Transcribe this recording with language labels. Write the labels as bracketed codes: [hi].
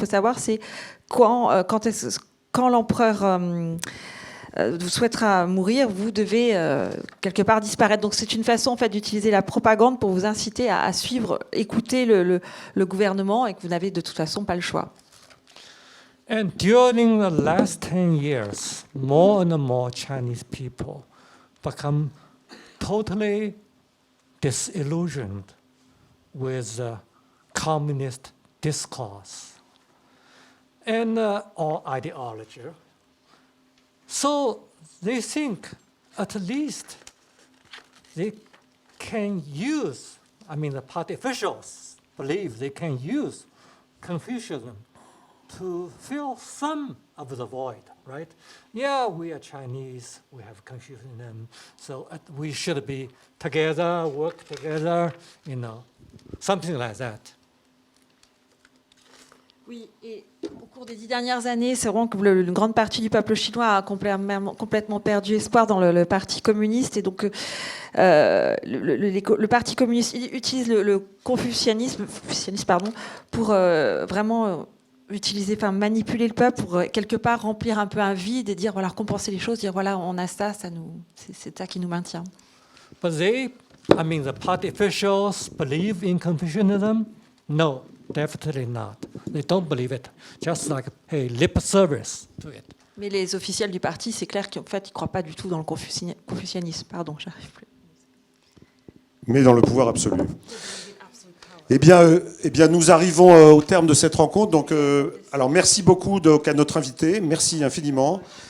[fr] Il faut savoir, c'est quand l'empereur vous souhaitera mourir, vous devez quelque part disparaître. Donc c'est une façon en fait d'utiliser la propagande pour vous inciter à suivre, écouter le gouvernement, et que vous n'avez de toute façon pas le choix. [en] And during the last 10 years, more and more Chinese people become totally disillusioned with communist discourse and or ideology. So they think at least they can use, the party officials believe they can use Confucianism to fill some of the void, right? Yeah, we are Chinese, we have Confucianism, so we should be together, work together, something like that. [fr] Oui, et au cours des 10 dernières années, c'est vraiment que une grande partie du peuple chinois a complètement perdu espoir dans le Parti communiste. Et donc, le Parti communiste utilise le confucianisme pour vraiment manipuler le peuple pour quelque part remplir un peu un vide et dire, voilà, compenser les choses, dire, voilà, on a ça, c'est ça qui nous maintient. [en] But the party officials believe in Confucianism? No. Definitely not. They don't believe it. Just like, hey, lip service to it. [fr] Mais les officiels du parti, c'est clair qu'en fait, ils ne croient pas du tout dans le confucianisme. Pardon, j'arrive plus. Mais dans le pouvoir absolu. Eh bien, nous arrivons au terme de cette rencontre. Donc, alors, merci beaucoup à notre invité. Merci infiniment.